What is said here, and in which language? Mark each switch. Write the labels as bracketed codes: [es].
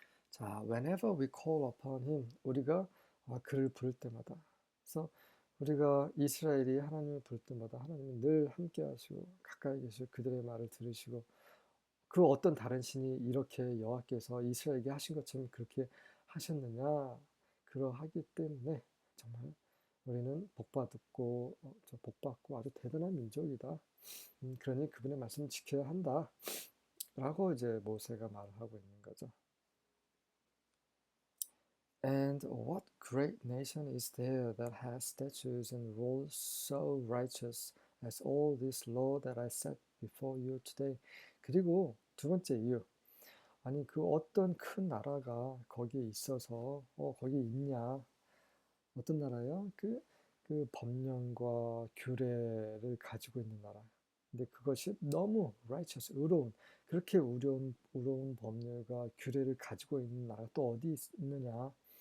[ko] 자, [en] whenever we call upon him, [ko] 우리가 그를 부를 때마다 그래서 우리가 이스라엘이 하나님을 부를 때마다 하나님은 늘 함께 하시고 가까이 계시고 그들의 말을 들으시고 그 어떤 다른 신이 이렇게 여호와께서 이스라엘에게 하신 것처럼 그렇게 하셨느냐 그러하기 때문에 정말 우리는 복받고 복받고 아주 대단한 민족이다. 그러니 그분의 말씀을 지켜야 한다. 라고 이제 모세가 말을 하고 있는 거죠. [en] And what great nation is there that has statutes and rules so righteous as all this law that I set before you today. [ko] 그리고 두 번째 이유. 아니 그 어떤 큰 나라가 거기에 있어서 거기 있냐? 어떤 나라요? 그 법령과 규례를 가지고 있는 나라. 근데 그것이 너무 righteous, 의로운 그렇게 의로운 법률과 규례를 가지고 있는 나라가 또 어디 있느냐?